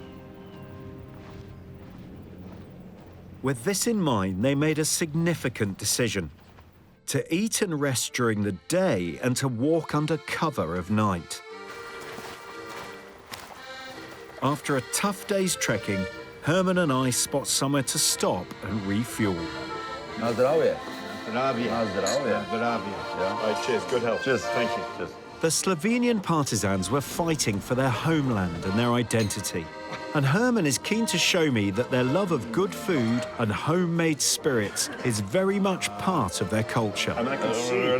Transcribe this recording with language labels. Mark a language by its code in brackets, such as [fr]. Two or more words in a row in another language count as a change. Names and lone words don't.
[en] With this in mind, they made a significant decision: to eat and rest during the day and to walk under cover of night. After a tough day's trekking, Herman and I spot somewhere to stop and refuel. [sl] Na zdravje. Zdravje. Na zdravje. Zdravje. [en] Yeah. Right, cheers, good health. Cheers. Thank you. Cheers. The Slovenian partisans were fighting for their homeland and their identity. And Herman is keen to show me that their love of good food and homemade spirits is very much part of their culture. And I can see.